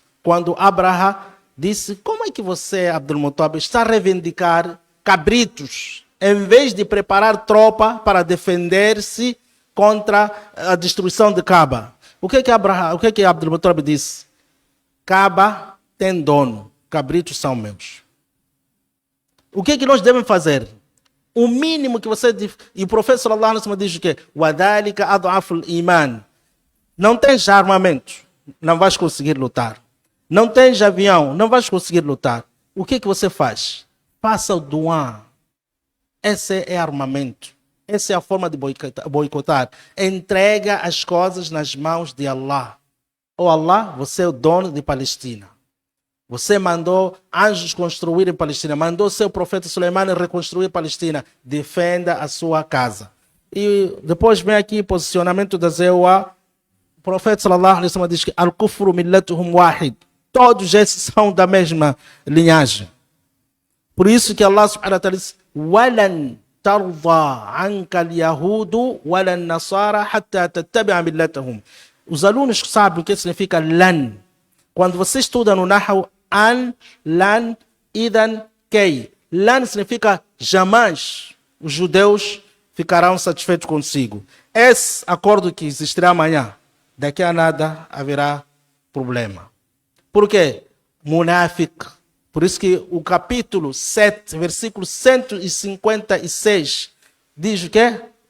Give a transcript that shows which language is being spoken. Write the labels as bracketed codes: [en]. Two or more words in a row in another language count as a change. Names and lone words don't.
[pt] Quando Abraha disse, como é que você, Abdul Muttalib, está a reivindicar cabritos, em vez de preparar tropa para defender-se contra a destruição de Kaaba? O que Abdul Muttalib disse? Kaaba tem dono, cabritos são meus. O que nós devemos fazer? O mínimo que você... E o profeta [ar] صلى الله عليه وسلم [pt] diz o quê? [ar] وذلك أضعف الإيمان. [pt] Não tens armamento, não vais conseguir lutar. Não tens avião, não vais conseguir lutar. O que você faz? Faça o du'a. Esse é armamento. Essa é a forma de boicotar. Entrega as coisas nas mãos de Allah. Oh Allah, você é o dono de Palestina. Você mandou anjos construir em Palestina. Mandou seu profeta Suleiman reconstruir Palestina. Defenda a sua casa. E depois vem aqui o posicionamento da ZEUA. O profeta [ar] صلى الله عليه وسلم [pt] diz que [ar] الكفر ملتهم واحد. [pt] Todos esses são da mesma linhagem. Por isso que Allah [ar] سبحانه وتعالى [pt] diz [ar] وَلَنْ تَرْضَى عَنْكَ الْيَهُودُ وَلَا النَّصَارَى حَتَّى تَتَّبِعَ مِلَّتَهُم. [pt] Os alunos sabem o que significa lan. Quando você estuda no Nahu, an, lan, idan, kei. Lan significa jamais os judeus ficarão satisfeitos consigo. Esse acordo que existirá amanhã, daqui a nada haverá problema. Por quê? Munafiq. Por isso que o capítulo 7, versículo 156, diz o quê?